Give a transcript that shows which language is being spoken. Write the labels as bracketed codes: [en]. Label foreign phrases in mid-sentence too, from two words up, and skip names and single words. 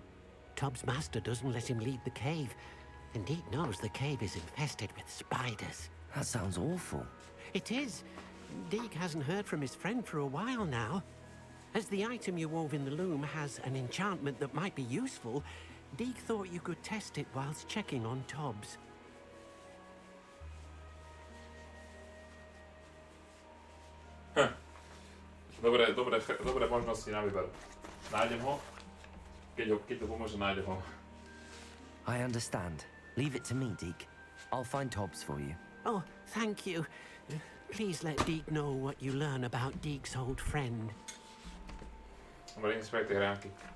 [en] Tobbs' master doesn't let him leave the cave, and Deke knows the cave is infested with spiders. That sounds awful. It is. Deke hasn't heard from his friend for a while now. As the item you wove in the loom has an enchantment that might be useful, Deke thought you could test it whilst checking on Tobbs. [sk] Dobré možnosti na výber. Nájdem ho. Keď to pomôže, nájdem ho. [en] I understand. Leave it to me, Deke. I'll find Tobbs for you. Oh, thank you. Please let Deke know what you learn about Deke's old friend. [sk] Dobre, idem späť tie hránky.